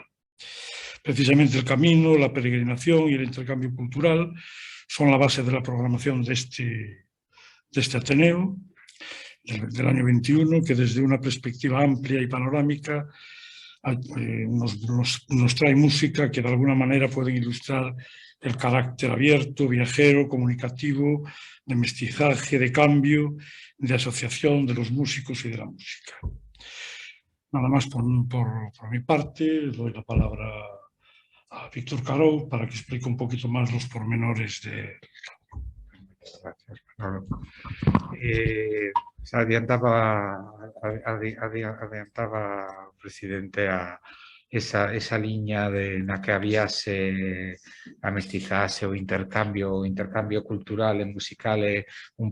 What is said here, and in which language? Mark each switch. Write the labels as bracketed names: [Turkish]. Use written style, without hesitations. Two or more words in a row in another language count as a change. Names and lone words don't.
[Spanish] Precisamente el camino, la peregrinación y el intercambio cultural son la base de la programación de este Ateneo del año 21, que desde una perspectiva amplia y panorámica nos trae música que de alguna manera pueden ilustrar el carácter abierto, viajero, comunicativo, de mestizaje, de cambio, de asociación de los músicos y de la música. Nada más por mi parte, doy la palabra a Víctor Carou para que explique un poquito más los pormenores de... Gracias, Manolo. [Galician] Adiantaba o presidente esa liña na que habiase a mestizaxe, o intercambio cultural e musical é un